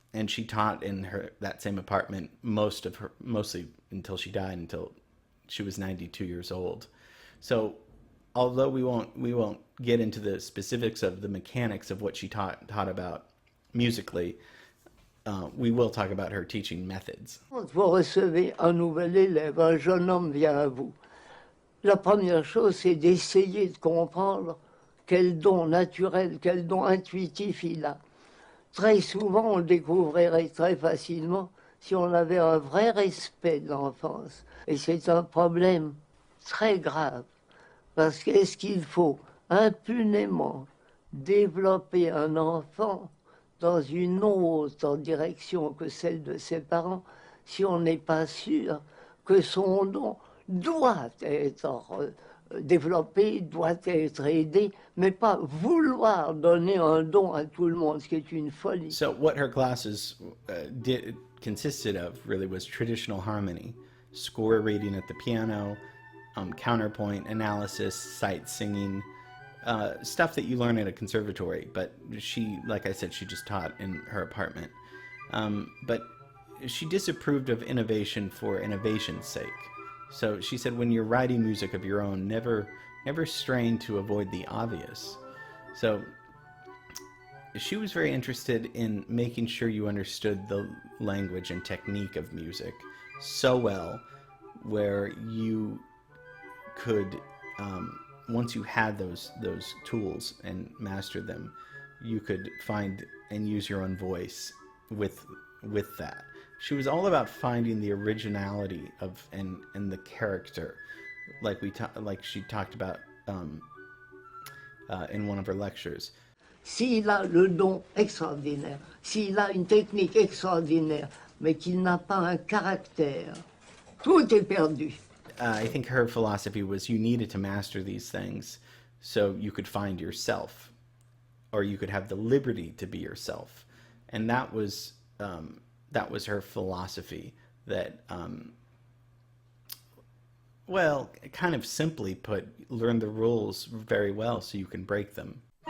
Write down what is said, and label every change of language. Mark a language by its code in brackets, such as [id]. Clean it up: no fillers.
[en] And she taught in that same apartment mostly until she died, until she was 92 years old. So although we won't get into the specifics of the mechanics of what she taught about musically, we will talk about her teaching methods. [fr] Quand vous recevez un nouvel élève, un jeune homme vient à vous, la première chose, c'est d'essayer de comprendre quel don naturel, quel don intuitif il a. Très souvent, on le découvrirait très facilement si on avait un vrai respect de l'enfance. Et c'est un problème très grave, parce qu'est-ce qu'il faut impunément développer un enfant dans une autre direction que celle de ses parents si on n'est pas sûr que son don doit être développé, doit être aidé, mais pas vouloir donner un don à tout le monde, ce qui est une folie. [en] So what her classes consisted of really was traditional harmony, score reading at the piano, counterpoint analysis, sight singing, stuff that you learn at a conservatory. But she, like I said, she just taught in her apartment. But she disapproved of innovation for innovation's sake. So she said, when you're writing music of your own, never strain to avoid the obvious. So she was very interested in making sure you understood the language and technique of music so well, where you could, once you had those tools and mastered them, you could find and use your own voice with that. She was all about finding the originality of and the character, like she talked about in one of her lectures. [fr] S'il a le don extraordinaire, s'il a une technique extraordinaire, mais qu'il n'a pas un caractère, tout est perdu. [en] I think her philosophy was you needed to master these things so you could find yourself, or you could have the liberty to be yourself, and that was her philosophy. That, well, kind of simply put, learn the rules very well so you can break them.